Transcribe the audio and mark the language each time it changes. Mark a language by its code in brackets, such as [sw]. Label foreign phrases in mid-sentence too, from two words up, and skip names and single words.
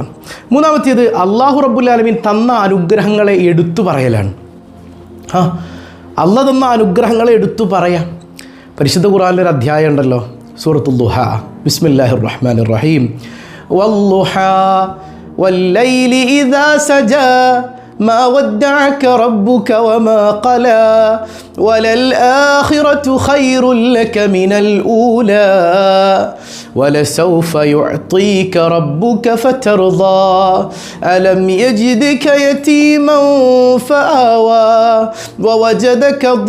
[ml] മൂന്നാമത്തേത്, അള്ളാഹു [ar] رب العالمين [ml] തന്ന അനുഗ്രഹങ്ങളെ എടുത്തു പറയലാണ്. അള്ളാഹ് തന്ന അനുഗ്രഹങ്ങളെ എടുത്തു പറയാം. പരിശുദ്ധ ഖുർആനിലൊരു അധ്യായം ഉണ്ടല്ലോ, സൂറത്തുൽ ദുഹാ. [ar] بسم الله الرحمن الرحيم. വല്ലുഹാ والليل إذا سجى ما ودعك ربك وما قلى وللآخرة خير لك من الأولى ولسوف يعطيك ربك فترضى ألم يجدك يتيما فآوى ووجدك